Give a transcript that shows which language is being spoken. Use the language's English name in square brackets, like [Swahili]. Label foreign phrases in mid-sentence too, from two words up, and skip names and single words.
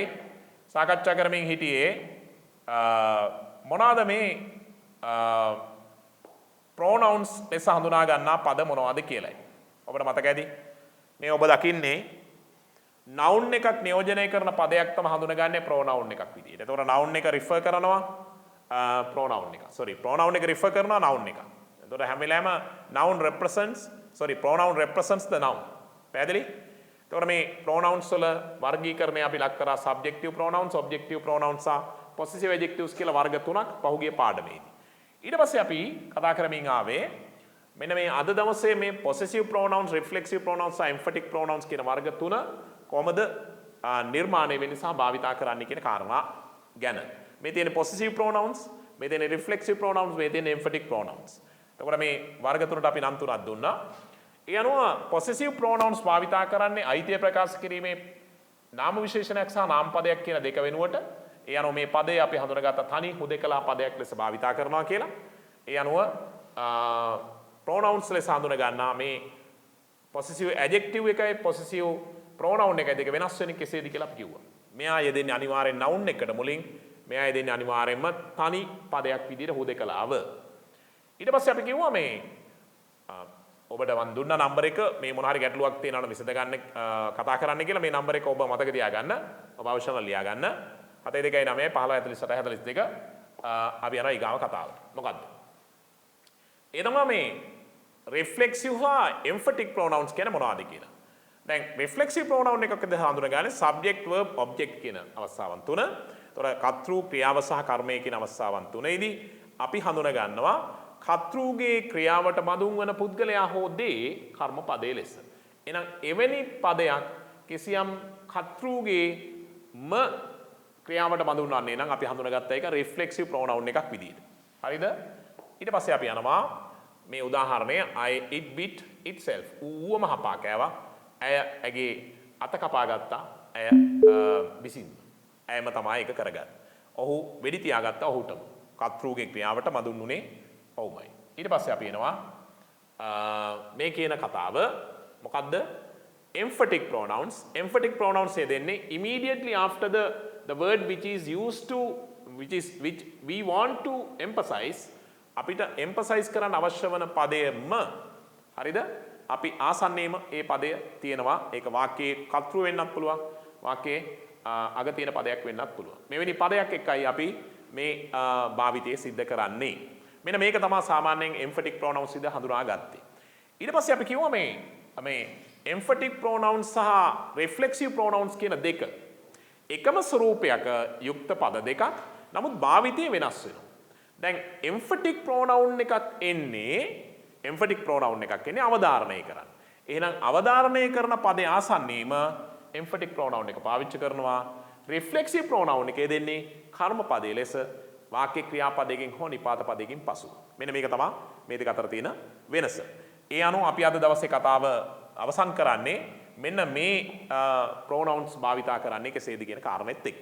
[Sinhala] සාකච්ඡා කරමින් හිටියේ මොනවාද මේ pronouns ලෙස හඳුනා ගන්නා පද මොනවද කියලායි. ඔබට මතක ඇති? මේ ඔබ දකින්නේ noun එකක් නියෝජනය කරන පදයක් තමයි හඳුනගන්නේ pronoun එකක් විදියට. එතකොට noun එක refer කරනවා pronoun එක. sorry, pronoun එක refer කරනවා noun එක. එතකොට හැම වෙලාවෙම [English] pronoun represents the noun. [Sinhala] පැහැදිලි? එතකොට මේ pronouns වල වර්ගීකරණය අපි ලක් කරා [English] subjective pronouns, objective pronouns [Sinhala] සහ [English] possessive adjectives [Sinhala] කියලා වර්ග තුනක් පහුගිය පාඩමේදී. ඊට පස්සේ අපි කතා කරමින් ආවේ මෙන්න මේ අද දවසේ මේ [English] possessive pronouns, reflexive pronouns [Sinhala] සහ [English] emphatic pronouns [Sinhala] කියන වර්ග තුන කොහොමද නිර්මාණය වෙන්නේ සහ භාවිතා කරන්නේ කියන කාරණා ගැන. මේ තියෙන [English] possessive pronouns, [Sinhala] මේ තියෙන [English] reflexive pronouns, [Sinhala] මේ තියෙන [English] emphatic pronouns. [Sinhala] එතකොට මේ වර්ග තුනට අපි නම් තුනක් දුන්නා. ඒ අනුව [English] possessive pronouns [Sinhala] භාවිතා කරන්නේ අයිතිය ප්‍රකාශ කිරීමේ නාම විශේෂණයක් සහ නාම පදයක් කියන දෙක වෙනුවට. ඒ අනුව මේ පදේ අපි හඳුනගත්ත තනි හුදෙකලා පදයක් ලෙස භාවිතා කරනවා කියලා. ඒ අනුව pronouns ලෙස හඳුන ගන්නා මේ [English] possessive adjective [Sinhala] එකයි [English] possessive pronoun [Sinhala] එකයි දෙක වෙනස් වෙන්නේ කෙසේද කියලා අපි කිව්වා. මෙයා යෙදෙන්නේ අනිවාර්යෙන් noun එකට මුලින්, මෙයා යෙදෙන්නේ අනිවාර්යෙන්ම තනි පදයක් විදිහට හුදෙකලාව. ඊට පස්සේ අපි කිව්වා මේ ඔබට මන් දුන්න නම්බර එක මේ මොන හරි ගැටලුවක් තියෙනවා නම් විසඳ ගන්න කතා කරන්න කියලා මේ නම්බර එක ඔබ මතක තියාගන්න. ඔබ අවශ්‍යම ලියා ගන්න. 729 15 48 42 අපි යනවා ඊගාව කතාවට. මොකද්ද? ඒ තමයි මේ reflexive හා [English] emphatic pronouns [Sinhala] කියන මොනවද කියලා. දැන් [English] reflexive pronoun [Sinhala] එකකද හඳුනගන්නේ [English] subject verb object [Sinhala] කියන අවස්ථාවන් තුන. ඒතොර කර්තෘ ක්‍රියාව සහ කර්මය කියන අවස්ථාවන් තුනේදී අපි හඳුන ගන්නවා කර්තෘගේ ක්‍රියාවට බඳුන් වන පුද්ගලයා හෝ දේ කර්ම පදයේ ලෙස. එහෙනම් එවැනි පදයක් කිසියම් කර්තෘගේ ක්‍රියාවට බඳුන් වන්නේ නම් අපි හඳුනගත්ත එක [English] reflexive pronoun [Sinhala] එකක් විදියට. හරිද? ඊට පස්සේ අපි යනවා මේ උදාහරණය [English] it bit itself. [Sinhala] ඌවම හපා කෑවා. ඇය ඇගේ අත කපා ගත්තා. ඇය විසින්. ඇයම තමයි ඒක කරගන්නේ. ඔහු වෙඩි තියාගත්තා ඔහුටම. කර්තෘගේ ක්‍රියාවට බඳුන් උනේ ඔව්මයි. ඊට පස්සේ අපි එනවා මේ කියන කතාව මොකද්ද? [English] emphatic pronouns. Emphatic pronouns දෙන්නේ immediately after the word which is used to which we want to emphasize. [Sinhala] අපිට emphasize කරන්න අවශ්‍ය වන පදයම හරිද? අපි ආසන්නයේම ඒ පදය තියෙනවා. ඒක වාක්‍යයේ කර්තෘ වෙන්නත් පුළුවන්. වාක්‍යයේ අග තියෙන පදයක් වෙන්නත් පුළුවන්. මෙවැනි පදයක් එක්කයි අපි මේ භාවිතය සිද්ධ කරන්නේ. මෙන්න මේක තමයි සාමාන්‍යයෙන් [English] emphatic pronouns [Sinhala] විදිහට හඳුනාගත්තේ. ඊට පස්සේ අපි කිව්වා මේ [English] emphatic pronouns [Sinhala] සහ [English] reflexive pronouns [Sinhala] කියන දෙක එකම ස්වරූපයක යුක්ත පද දෙකක්. නමුත් භාවිතය වෙනස් වෙනවා. දැන් [English] emphatic pronoun [Sinhala] එකක් එන්නේ අවධාරණය කරන්න. එහෙනම් අවධාරණය කරන පදේ ආසන්නයේම [English] emphatic pronoun [Sinhala] එක පාවිච්චි කරනවා. [English] reflexive pronoun [Sinhala] එකේ දෙන්නේ කර්ම පදයේ ලෙස වාක්‍ය ක්‍රියාපදයකින් හෝ නිපාත පදයකින් පසු. මෙන්න මේක තමයි මේ දෙක අතර තියෙන වෙනස. ඒ අනුව අපි අද දවසේ කතාව අවසන් කරන්නේ මෙන්න මේ pronouns භාවිතා කරන්නේ කෙසේද කියන කාරණෙත් එක්ක.